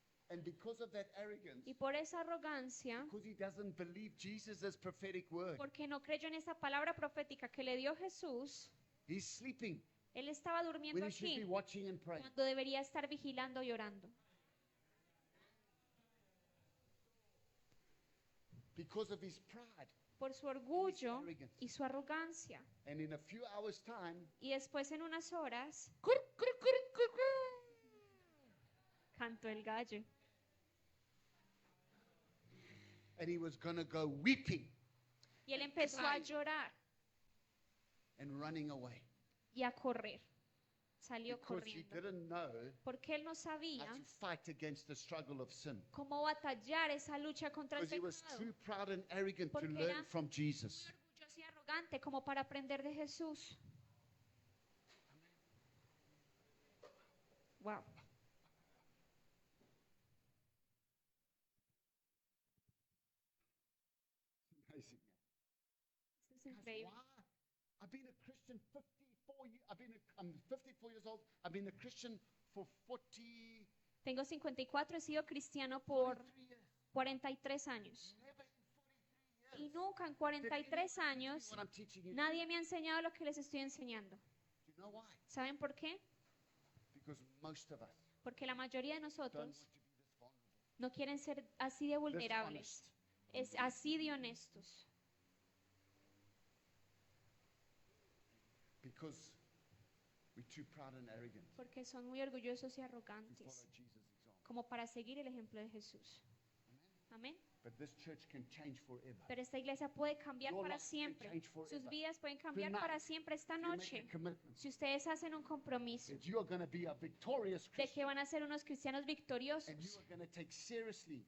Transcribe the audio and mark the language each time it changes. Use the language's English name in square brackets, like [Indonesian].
[English] And because of that arrogance, [Spanish] Y por esa arrogancia, [English] because he doesn't believe Jesus' prophetic word, [Spanish] porque no creyó en esa palabra profética que le dio Jesús, [English] he's sleeping [Spanish] él estaba durmiendo [English] when he should be [Spanish] aquí [English] watching and praying. [Spanish] cuando debería estar vigilando y orando. [English] Because of his pride. [Spanish] Por su orgullo y su arrogancia. [English] And in a few hours' time, [Spanish] Y después en unas horas, cantó el gallo. [English] and he was going to go weeping [Spanish] Y él empezó a llorar [English] and running away. [Spanish] y a correr. Salió [English] Because he [Spanish] corriendo. [English] didn't know [Spanish] Porque él no [English] how [Spanish] sabía [English] to fight against the struggle of sin. [Spanish] cómo batallar esa lucha contra el [English] Because he was [Spanish] pecado. [English] too proud and arrogant to [Spanish] Porque [English] learn [Spanish] era [English] from Jesus. [Spanish] Muy orgulloso y arrogante como para aprender de Jesús. [English] Wow. Amazing. [Spanish] Esto es increíble. [English] why? I've been a Christian 54 years. I'm 54 years old. I've been a Christian for 40, [Spanish] Tengo 54, he sido cristiano por [English] 43 years. [Spanish] 43 años. [English] Never in 43 [Spanish] Y [English] years [Spanish] nunca en [English] did [Spanish] 43 [English] anyone teach me [Spanish] años [English] what I'm teaching you. [Spanish] nadie me ha enseñado lo que les estoy enseñando. [English] Do you know why? [Spanish] ¿Saben por qué? [English] Because most of us [Spanish] Porque la mayoría de [English] don't [Spanish] nosotros [English] want to be this vulnerable. [Spanish] no quieren ser así de vulnerables, [English] honest. [Spanish] es así de honestos. [English] Because we're too proud and arrogant [Spanish] Porque son muy orgullosos y [English] to follow [Spanish] arrogantes, [English] Jesus' example. [Spanish] como para seguir el ejemplo de Jesús. Amén. [English] But this church can change forever. [Spanish] Pero esta iglesia puede cambiar [English] Your [Spanish] para [English] life can [Spanish] siempre. [English] change forever. [Spanish] Sus vidas pueden cambiar [English] Tonight, [Spanish] para siempre esta [English] You make a [Spanish] noche. [English] commitment [Spanish] Si ustedes hacen un compromiso [English] that you are going to be a victorious [Spanish] de que [English] Christian, [Spanish] van a ser unos cristianos [English] and you [Spanish] victoriosos [English] are going to take seriously,